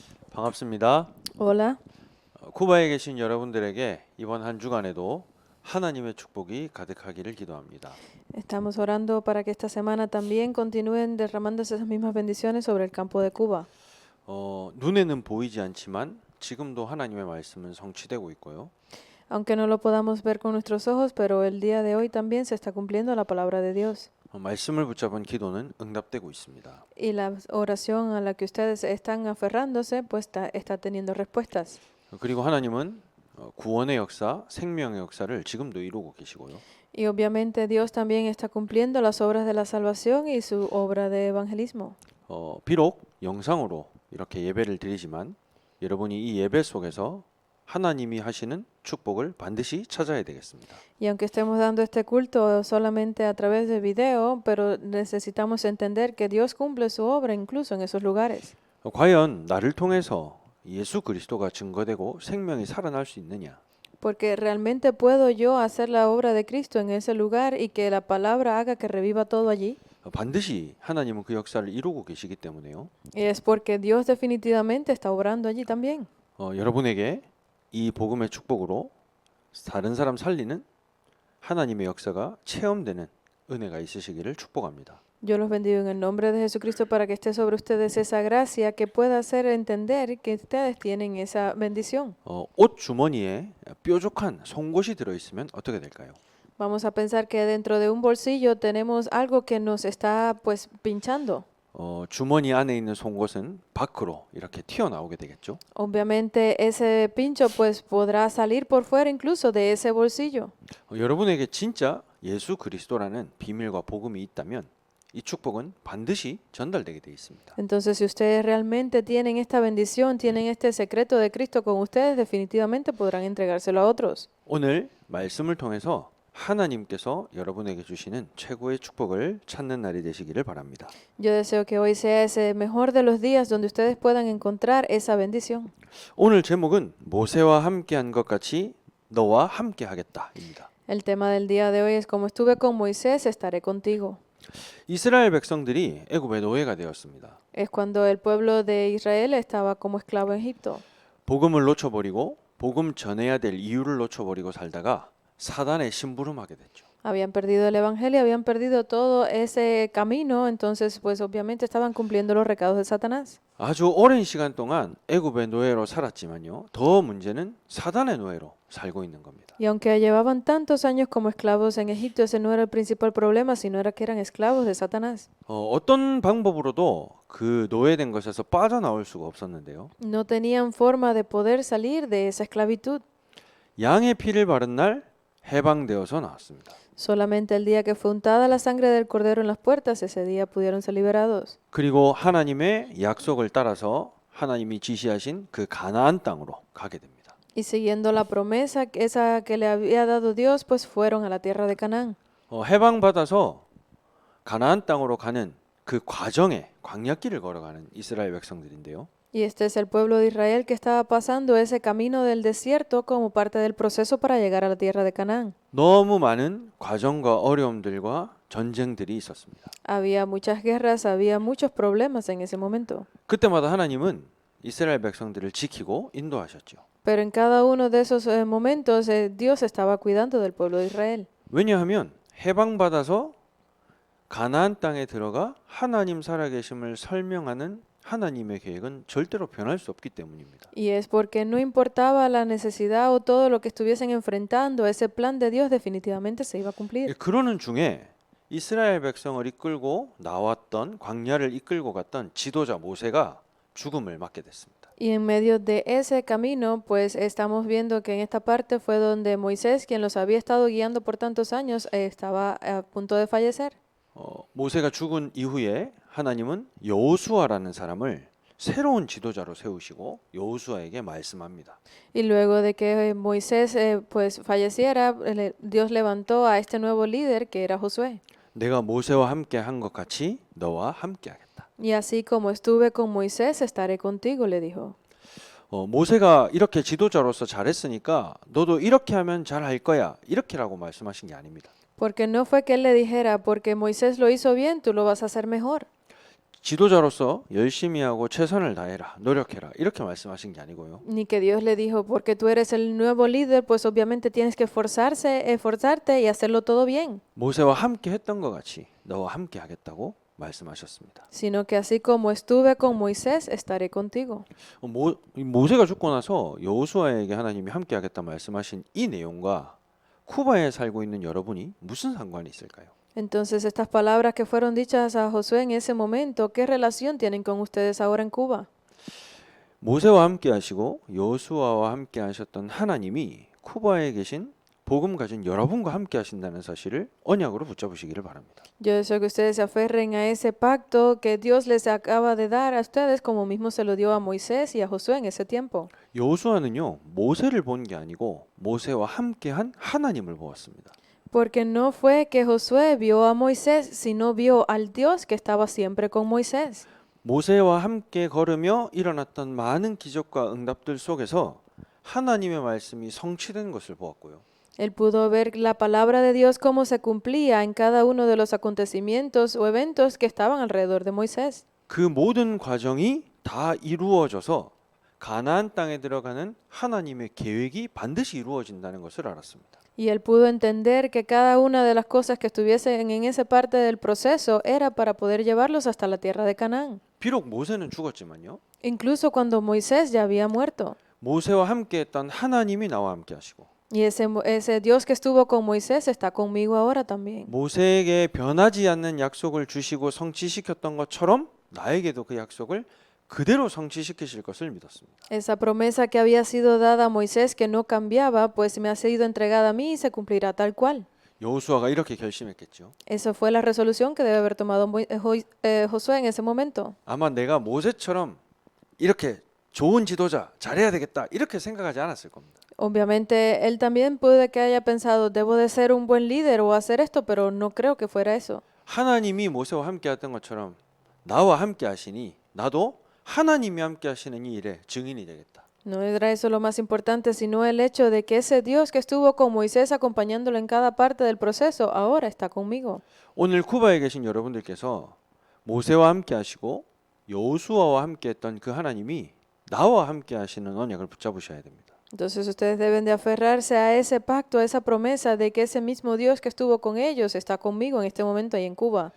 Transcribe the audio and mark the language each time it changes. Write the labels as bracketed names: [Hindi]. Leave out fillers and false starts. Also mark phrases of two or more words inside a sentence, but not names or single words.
[Korean] 반갑습니다. [Spanish] Hola, [Korean] 쿠바에 계신 여러분들에게 이번 한 주간에도 하나님의 축복이 가득하기를 기도합니다. [Spanish] estamos orando para que esta semana también continúen derramándose esas mismas bendiciones sobre el campo de Cuba. [Korean] 눈에는 보이지 않지만 지금도 하나님의 말씀은 성취되고 있고요. [Spanish] Aunque no lo podamos ver con nuestros ojos, pero el día de hoy también se está cumpliendo la palabra de Dios. [Korean] 말씀을 붙잡은 기도는 응답되고 있습니다. [Spanish] Y la oración a la que ustedes están aferrándose, pues está teniendo respuestas. [Korean] 그리고 하나님은 구원의 역사, 생명의 역사를 지금도 이루고 계시고요. [Spanish] Y obviamente Dios también está cumpliendo las obras de la salvación y su obra de evangelismo. [Korean] 비록 영상으로 이렇게 예배를 드리지만 여러분이 이 예배 속에서 하나님이 하시는 축복을 반드시 찾아야 되겠습니다. [Spanish] Y aunque estemos dando este culto solamente a través de video, pero necesitamos entender que Dios cumple su obra incluso en esos lugares. [Korean] 과연 나를 통해서 예수 그리스도가 증거되고 생명이 살아날 수 있느냐? [Spanish] Porque realmente puedo yo hacer la obra de Cristo en ese lugar y que la palabra haga que reviva todo allí. [Korean] 반드시 하나님은 그 역사를 이루고 계시기 때문에요. [Spanish] Y es porque Dios definitivamente está obrando allí también. [Korean] 여러분에게 이 복음의 축복으로 다른 사람 살리는 하나님의 역사가 체험되는 은혜가 있으시기를 축복합니다. [Spanish] Yo los bendigo en el nombre de Jesucristo para que esté sobre ustedes esa gracia que pueda hacer entender que ustedes tienen esa bendición. [Korean] 옷 주머니에 뾰족한 송곳이 들어 있으면 어떻게 될까요? [Spanish] Vamos a pensar que dentro de un bolsillo tenemos algo que nos está pues pinchando. [Korean] 주머니 안에 있는 송곳은 밖으로 이렇게 튀어나오게 되겠죠. [Spanish] Obviamente ese pincho pues podrá salir por fuera incluso de ese bolsillo. [Korean] 여러분에게 진짜 예수 그리스도라는 비밀과 복음이 있다면 이 축복은 반드시 전달되게 되어 있습니다. [Spanish] Entonces, si ustedes realmente tienen esta bendición, tienen este secreto de Cristo con ustedes, definitivamente podrán entregárselo a otros. [Korean] 오늘 말씀을 통해서 하나님께서 여러분에게 주시는 최고의 축복을 찾는 날이 되시기를 바랍니다. [Spanish] Yo deseo que hoy sea ese mejor de los días donde ustedes puedan encontrar esa bendición. [Korean] 오늘 제목은 모세와 함께한 것 같이 너와 함께하겠다입니다. [Spanish] El tema del día de hoy es como estuve con Moisés, estaré contigo. [Korean] 이스라엘 백성들이 애굽의 노예가 되었습니다. [Spanish] Es cuando el pueblo de Israel estaba como esclavo en Egipto. [Korean] 복음을 놓쳐버리고 복음 전해야 될 이유를 놓쳐버리고 살다가 사단에 심부름하게 됐죠. [Spanish] Habían perdido el evangelio, habían perdido todo ese camino, entonces pues obviamente estaban cumpliendo los recados de Satanás. [Korean] 아주 오랜 시간 동안 애굽의 노예로 살았지만요. 더 문제는 사단의 노예로 살고 있는 겁니다. [Spanish] Y aunque llevaban tantos años como esclavos en Egipto, ese no era el principal problema, sino era que eran esclavos de Satanás. [Korean] 어떤 방법으로도 그 노예된 것에서 빠져나올 수가 없었는데요. [Spanish] No tenían forma de poder salir de esa esclavitud. [Korean] 양의 피를 바른 날 해방되어서 나왔습니다. [Spanish] Solamente el día que fue untada la sangre del cordero en las puertas, ese día pudieron ser liberados. [Korean] 그리고 하나님의 약속을 따라서 하나님이 지시하신 그 가나안 땅으로 가게 됩니다. [Spanish] Y siguiendo la promesa esa que le había dado Dios, pues fueron a la tierra de Canaán. [Korean] 해방받아서 가나안 땅으로 가는 그 과정에 광야길을 걸어가는 이스라엘 백성들인데요. [Spanish] Y este es el pueblo de Israel que estaba pasando ese camino del desierto como parte del proceso para llegar a la tierra de Canaán. [Korean] 너무 많은 과정과 어려움들과 전쟁들이 있었습니다. [Spanish] Había muchas guerras, había muchos problemas en ese momento. [Korean] 그때마다 하나님은 이스라엘 백성들을 지키고 인도하셨죠. [Spanish] Pero en cada uno de esos momentos Dios estaba cuidando del pueblo de Israel. [Korean] 왜냐하면 해방받아서 가나안 땅에 들어가 하나님 살아계심을 설명하는 하나님의 계획은 절대로 변할 수 없기 때문입니다. [Spanish] Y es porque no importaba la necesidad o todo lo que estuviesen enfrentando, ese plan de Dios definitivamente se iba a cumplir. [Korean] 그러는 중에 이스라엘 백성을 이끌고 나왔던 광야를 이끌고 갔던 지도자 모세가 죽음을 맞게 됐습니다. [Spanish] Y en medio de ese camino, pues estamos viendo que en esta parte fue donde Moisés, quien los había estado guiando por tantos años, estaba a punto de fallecer. [Korean] 모세가 죽은 이후에 하나님은 여호수아라는 사람을 새로운 지도자로 세우시고 여호수아에게 말씀합니다. [Spanish] Y luego de que Moisés pues falleciera, Dios levantó a este nuevo líder que era Josué. [Korean] 내가 모세와 함께 한 것 같이 너와 함께 하겠다. [Spanish] Y así como estuve con Moisés, estaré contigo, le dijo. [Korean] 모세가 이렇게 지도자로서 잘했으니까 너도 이렇게 하면 잘할 거야. 이렇게라고 말씀하신 게 아닙니다. [Spanish] Porque no fue que él le dijera, porque Moisés lo hizo bien, tú lo vas a hacer mejor. [Korean] 지도자로서 열심히 하고 최선을 다해라, 노력해라 이렇게 말씀하신 게 아니고요. [Spanish] Ni que Dios le dijo, porque tú eres el nuevo líder, pues obviamente tienes que esforzarte y hacerlo todo bien. [Korean] 모세와 함께 했던 것 같이 너와 함께 하겠다고 말씀하셨습니다. [Spanish] Sino que así como estuve con Moisés, estaré contigo. [Korean] 모세가 죽고 나서 여호수아에게 하나님이 함께 하겠다 말씀하신 이 내용과 쿠바에 살고 있는 여러분이 무슨 상관이 있을까요? [Spanish] Entonces, estas palabras que fueron dichas a Josué en ese momento, ¿qué relación tienen con ustedes ahora en Cuba? [Korean] 모세와 함께 하시고 여호수아와 함께 하셨던 하나님이 쿠바에 계신 복음 가진 여러분과 함께 하신다는 사실을 언약으로 붙잡으시기를 바랍니다. [Spanish] Yo deseo que ustedes se aferren a ese pacto que Dios les acaba de dar a ustedes, como mismo se lo dio a Moisés y a Josué en ese tiempo. [Korean] 여호수아는요 모세를 본 게 아니고 모세와 함께한 하나님을 보았습니다. [Spanish] Porque no fue que Josué vio a Moisés, sino vio al Dios que estaba siempre con Moisés. [Korean] 모세와 함께 걸으며 일어났던 많은 기적과 응답들 속에서 하나님의 말씀이 성취된 것을 보았고요. [Spanish] Él pudo ver la palabra de Dios cómo se cumplía en cada uno de los acontecimientos o eventos que estaban alrededor de Moisés. [Korean] 그 모든 과정이 다 이루어져서 가나안 땅에 들어가는 하나님의 계획이 반드시 이루어진다는 것을 알았습니다. [Spanish] Y él pudo entender que cada una de las cosas que estuviesen en esa parte del proceso era para poder llevarlos hasta la tierra de Canaán. [Korean] 비록 모세는 죽었지만요. [Spanish] Incluso cuando Moisés ya había muerto. [Korean] 모세와 함께했던 하나님이 나와 함께 하시고 [Spanish] Y ese Dios que estuvo con Moisés está conmigo ahora también. [Korean] 모세에게 변하지 않는 약속을 주시고 성취시켰던 것처럼 나에게도 그 약속을 그대로 성취시키실 것을 믿었습니다. [Spanish] Esa promesa que había sido dada a Moisés que no cambiaba, pues me ha sido entregada a mí y se cumplirá tal cual. [Korean] 여호수아가 이렇게 결심했겠죠. [Spanish] Esa fue la resolución que debe haber tomado Josué en ese momento. [Korean] 아마 내가 모세처럼 이렇게 좋은 지도자 잘해야 되겠다 이렇게 생각하지 않았을 겁니다. [Spanish] Obviamente, él también puede que haya pensado, debo de ser un buen líder o hacer esto, pero no creo que fuera eso. [Korean] 하나님이 모세와 함께 했던 것처럼 나와 함께 하시니 나도 하나님이 함께 하시는 이 일에 증인이 되겠다. [Spanish] No era eso lo más importante, sino el hecho de que ese Dios que estuvo con Moisés acompañándolo en cada parte del proceso, ahora está conmigo. [Korean] 오늘 쿠바에 계신 여러분들께서 모세와 함께 하시고 여호수아와 함께 했던 그 하나님이 나와 함께 하시는 언약을 붙잡으셔야 됩니다. [Spanish] Entonces ustedes deben de aferrarse a ese pacto, a esa promesa de que ese mismo Dios que estuvo con ellos está conmigo en este momento ahí en Cuba.